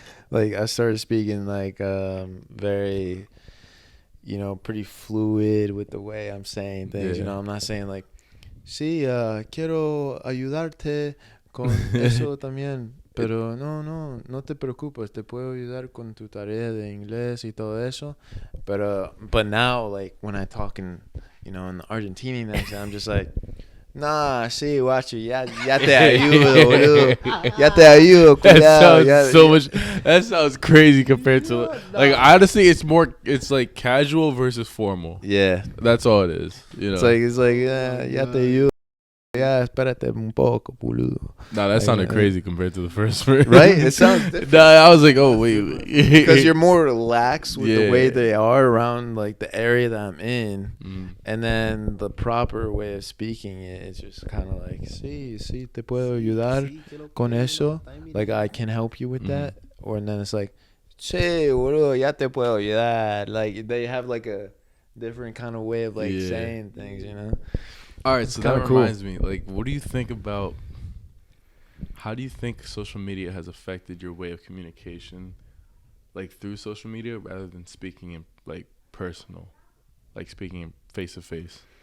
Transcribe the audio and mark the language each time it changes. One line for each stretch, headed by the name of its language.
English: Like I started speaking like very, pretty fluid with the way I'm saying things. Yeah. I'm not saying like,
Spanish: sí, quiero ayudarte con eso también. Pero no te preocupes, te puedo ayudar con tu tarea de inglés y todo eso.
English: But now, like, when I talk in the Argentinian accent, I'm just like, nah,
Spanish: sí, guacho, ya te ayudo, boludo. Ya te ayudo, cuidado.
English: That sounds crazy compared to, like, honestly, it's like casual versus formal. Yeah. That's all it is, It's like,
Spanish: ya te ayudo. Yeah, espérate un poco, boludo.
English: Nah, that sounded crazy compared to the first verse. Right? It sounds different. Nah, I was like, oh, wait. Because you're more relaxed with the way they are around, like, the area that I'm in. And then the proper way of speaking it is just kind of like,
Spanish: sí, te puedo ayudar con eso.
English: Like, I can help you with that. Or and then it's like,
Spanish: sí, boludo, ya te puedo ayudar.
English: Like, they have, like, a different kind of way of, like, saying things, All right, so that reminds me, like, what do you think about How do you think social media has affected your way of communication, like through social media, rather than speaking in like personal, like speaking in face to face?